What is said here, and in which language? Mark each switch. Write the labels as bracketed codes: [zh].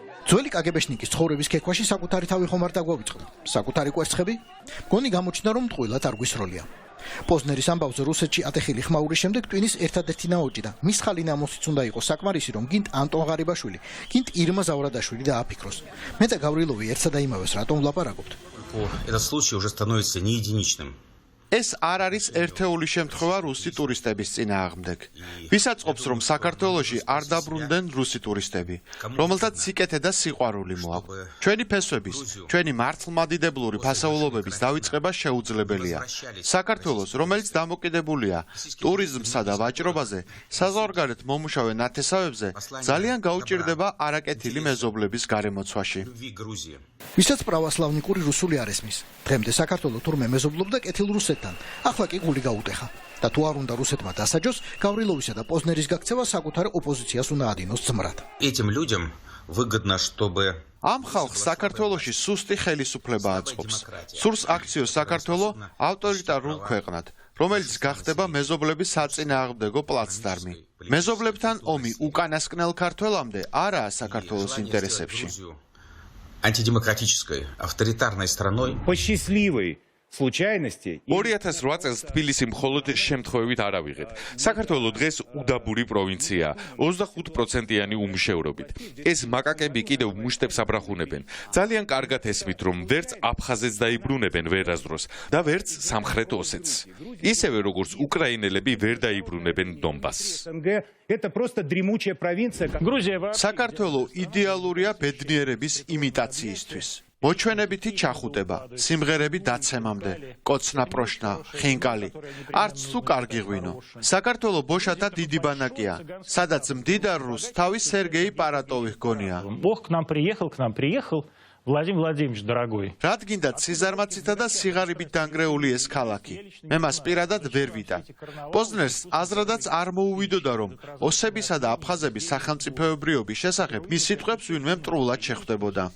[ka] ძველი კაგებეშნიკის ცხოვრების ქექვაში საკუთარი თავი ხომ არ დაგვავიწყდა. საკუთარი კვერცხები? მგონი გამოჩნდა, რომ ტყუილად არ გვისროლია. პოზნერის ამბავზე რუსეთში ატეხილი ხმაურის შემდეგ ტვინის ერთადერთი ნაოჭი და მის ხალი ნამოსიც უნდა იყოს საკმარისი, რომ გინდ ანტონ ღარიბაშვილი, გინდ ირმა ზავრადაშვილი დააფიქროს. მე და გავრილოვი ერთსა და იმავეს რატომ ვლაპარაკობთ? [ru] Этот случай уже становится не единичным. [ka] ეს არ არის ერთეული შემთხვევა რუსი ტურისტების წინააღმდეგ. ვისაწყობს, რომ საქართველოში არ დაბრუნდნენ რუსი ტურისტები, რომელთაც სიკეთე და სიყვარული მოაქვს. ჩვენი ფესვების, ჩვენი მართლმადიდებლური ფასეულობების დავიწყება შეუძლებელია. საქართველოს, რომელიც დამოკიდებულია ტურიზმსა და ვაჭრობაზე, საზღვარგარეთ მომუშავე ნათესავებზე, ძალიან გაუჭირდება არაკეთილი მეზობლების გარემოცვაში. ვისაც პრავოსლავნიკური რუსული არ ესმის. დღემდე საქართველო თურმე მეზობლობდა კეთილ რუსეთთან. ახლა კი გული გაუტეხა და თუ არ უნდა რუსეთმა დასაჯოს, გავრილოვისა და პოზნერის გაქცევა საკუთარ ოპოზიციას უნდა ადინოს ძმრად. [ru] Этим людям выгодно, чтобы [ka] ამ ხალხს საქართველოში სუსტი ხელისუფლება აწყობს. სურს აქციოს საქართველო ავტორიტარულ ქვეყნად, რომელიც გახდება მეზობლების საწინააღმდეგო პლაცდარმი. მეზობლებთან ომი უკანასკნელ ქართველამდე არაა საქართველოს ინტერესებში. [ru] антидемократической, авторитарной страной. По счастливой случайности [ka] 2008 წელს თბილისი მხოლოდ შემთხვევით არ ავიღეთ. საქართველო დღეს უდაბური პროვინციაა, 25%-იანი უმუშევრობით. ეს მაკაკები კიდევ მუშტებს აბრახუნებენ. ძალიან კარგად ესმით, რომ ვერც აფხაზეთს დაიბრუნებენ ვერასდროს და ვერც სამხრეთ ოსეთს. ისევე როგორც უკრაინელები ვერ დაიბრუნებენ დონბასს. [ru] Это просто дремучая провинция. [ka] საქართველო იდეალურია ბედნიერების იმიტაციისთვის. მოჩვენებითი ჩახუტება, სიმღერები დაცემამდე, კოცნა-პროშნა, ხინკალი, არც თუ კარგი ღვინო. საქართველო ბოშათა დიდი ბანაკია, სადაც მდიდარ რუსს თავის სერგეი პარატოვი ჰგონია. [ru] Бог к нам приехал, Владимир Владимирович, дорогой. [ka] რადგინდა ციზარმაცითა და სიღარიბით დანგრეული ეს ქალაქი. მე მას პირადად ვერ ვიტან. პოზნერს აზრადაც არ მოუვიდოდა, რომ ოსებისა და აფხაზების სახელმწიფოებრიობის შესახებ მის სიტყვებს ვინმე მტრულად შეხვდებოდა.